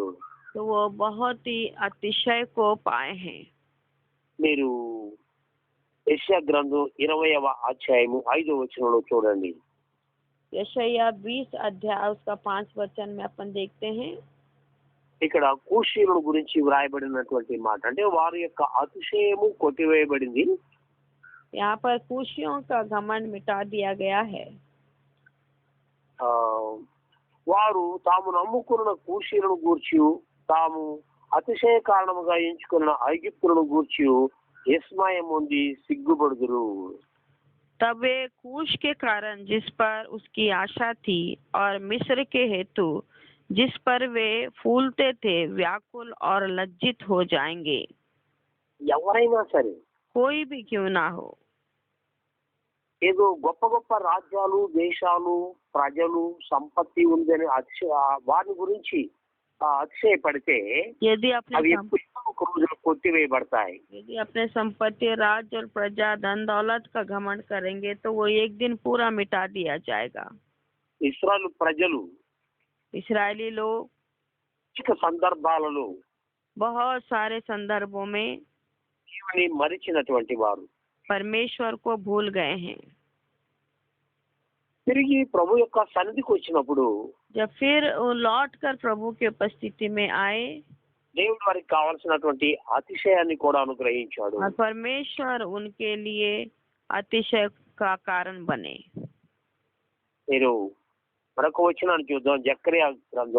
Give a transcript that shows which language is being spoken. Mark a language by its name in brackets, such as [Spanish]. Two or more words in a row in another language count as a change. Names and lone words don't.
[Hindi] तो वो बहुत ही अतिशय को पाए हैं। [Telugu] మీరు యెషయా గ్రంథం 20వ అధ్యాయము 5వ వచనంలో చూడండి. [Hindi] यशायाह 20 अध्याय उसका 5 वचन में अपन देखते हैं। [Telugu] ఇక్కడ కూషీయుల గురించి వ్రాయబడినటువంటి మాట అంటే వారి యొక్క అతిశయము కొట్టివేయబడింది. [Hindi] यहाँ पर कुशियों का घमंड मिटा दिया गया है। [Telugu] వారు తాము నమ్ముకున్న కూషీలను గూర్చి తాము అతిశయ కారణముగా ఎంచుకున్న ఐగుప్తులను గూర్చి విస్మయం పొంది సిగ్గుపడుదురు. [Hindi] तब वे कूश के कारण जिस पर उसकी आशा थी और मिस्र के हेतु जिस पर वे फूलते थे व्याकुल और लज्जित हो जाएंगे। [Telugu] ఎవరైనా సరే [Hindi] कोई भी क्यों ना हो, [Telugu] ఏదో గొప్ప గొప్ప రాజ్యాలు దేశాలు ప్రజలు సంపత్తి ఉందని వారి గురించి అతిశయపడితే [Hindi] यदि [Telugu] అవి [Hindi] अपने [Telugu] ఎప్పుడో ఒక రోజున కొట్టివేయబడతాయి. [Hindi] यदि अपने संपत्ति राज्य और प्रजा धन दौलत का घमंड करेंगे तो वो एक दिन पूरा मिटा दिया जाएगा। [Telugu] ఇశ్రాయేలు ప్రజలు [Hindi] इस्राएली लोग [Telugu] అనేక సందర్భాలలో [Hindi] बहुत सारे संदर्भों में [Telugu] దేవుని మరిచినటువంటి వారు [Hindi] परमेश्वर को भूल गए हैं। [Telugu] తిరిగి ప్రభు యొక్క సన్నిధికి వచ్చినప్పుడు [Hindi] जब फिर वो लौट कर प्रभु की उपस्थिति में आए [Telugu] దేవుడు వారికి కావాల్సినటువంటి అతిశయాన్ని కూడా అనుగ్రహించాడు. [Hindi] और परमेश्वर उनके लिए अतिशय का कारण बने। [Telugu] మీరు మరొక వచనాన్ని చూద్దాం. జకర్యా గ్రంథం